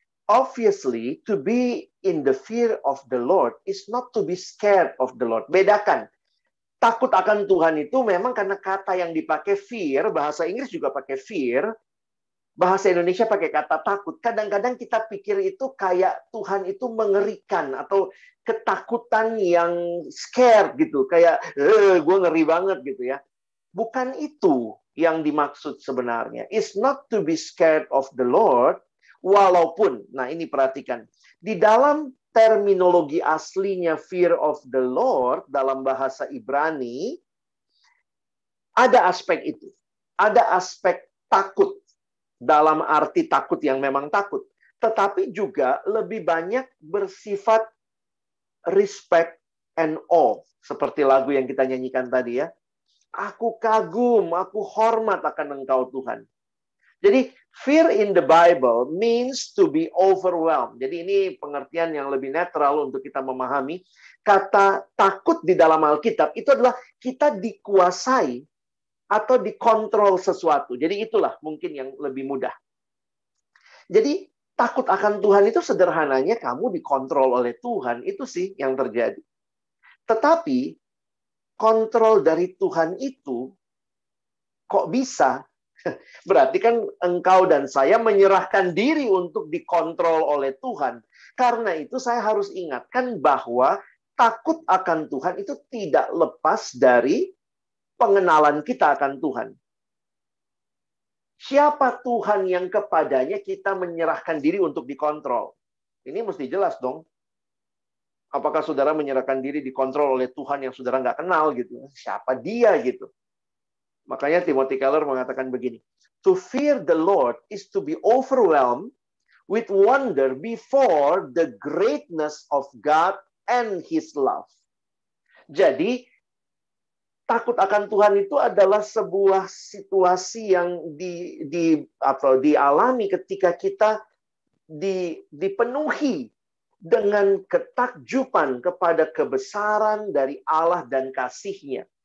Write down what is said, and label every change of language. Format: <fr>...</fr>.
<en>Obviously, to be in the fear of the Lord is not to be scared of the Lord.</en> <id>Bedakan. Takut akan Tuhan itu memang karena kata yang dipakai fear, bahasa Inggris juga pakai fear, bahasa Indonesia pakai kata takut. Kadang-kadang kita pikir itu kayak Tuhan itu mengerikan atau ketakutan yang scared gitu, kayak gue ngeri banget gitu ya. Bukan itu yang dimaksud sebenarnya.</id> <en>It's not to be scared of the Lord,</en> <id>walaupun, nah ini perhatikan, di dalam terminologi aslinya fear of the Lord dalam bahasa Ibrani, ada aspek itu. Ada aspek takut dalam arti takut yang memang takut. Tetapi juga lebih banyak bersifat</id> <en>respect and awe.</en> <id>Seperti lagu yang kita nyanyikan tadi ya. Aku kagum, aku hormat akan Engkau Tuhan. Jadi,</id> <en>fear in the Bible means to be overwhelmed.</en> <id>Jadi, ini pengertian yang lebih netral untuk kita memahami. Kata takut di dalam Alkitab itu adalah kita dikuasai atau dikontrol sesuatu. Jadi, itulah mungkin yang lebih mudah. Jadi, takut akan Tuhan itu sederhananya kamu dikontrol oleh Tuhan. Itu sih yang terjadi. Tetapi, kontrol dari Tuhan itu kok bisa? Berarti kan engkau dan saya menyerahkan diri untuk dikontrol oleh Tuhan. Karena itu saya harus ingatkan bahwa takut akan Tuhan itu tidak lepas dari pengenalan kita akan Tuhan. Siapa Tuhan yang kepadanya kita menyerahkan diri untuk dikontrol? Ini mesti jelas dong. Apakah saudara menyerahkan diri dikontrol oleh Tuhan yang saudara nggak kenal gitu? Siapa dia gitu? Makanya Timothy Keller mengatakan begini,</id> <en>to fear the Lord is to be overwhelmed with wonder before the greatness of God and His love.</en> <id>Jadi, takut akan Tuhan itu adalah sebuah situasi yang dialami ketika kita dipenuhi dengan ketakjuban kepada kebesaran dari Allah dan kasih-Nya.</id>